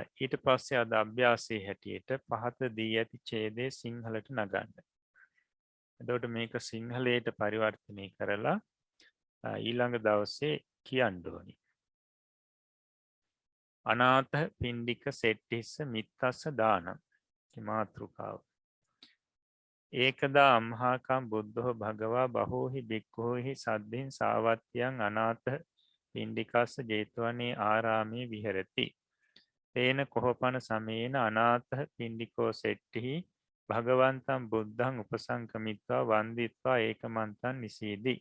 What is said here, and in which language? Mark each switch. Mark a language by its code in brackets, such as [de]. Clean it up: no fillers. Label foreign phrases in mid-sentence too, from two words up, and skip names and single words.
[si] ඊට පස්සේ අද අභ්‍යාසයේ හැටියට පහත දී ඇති ඡේදය සිංහලට නගන්න. එතකොට මේක සිංහලයට පරිවර්තනය කරලා ඊළඟ දවසේ කියන්න ඕනි. [pi] අනාථ පිණ්ඩික සෙට්ටිස්ස මිත්තස්ස දානම්. [si] මාතෘකාව. [pi] ඒකදා අම්හාකම් බුද්ධෝ භගවා බහෝහි බික්ඛෝහි සද්ධින් සාවත්තියන් අනාථ පිණ්ඩිකස්ස ජේතවනේ ආරාමේ විහෙරති. තේන කොහොපන සමයේන අනාථ පිණ්ඩිකෝ සෙට්ටිහි භගවන්තම් බුද්ධං උපසංකමිත්වා වන්දිත්වා ඒකමන්තං නිසීදී.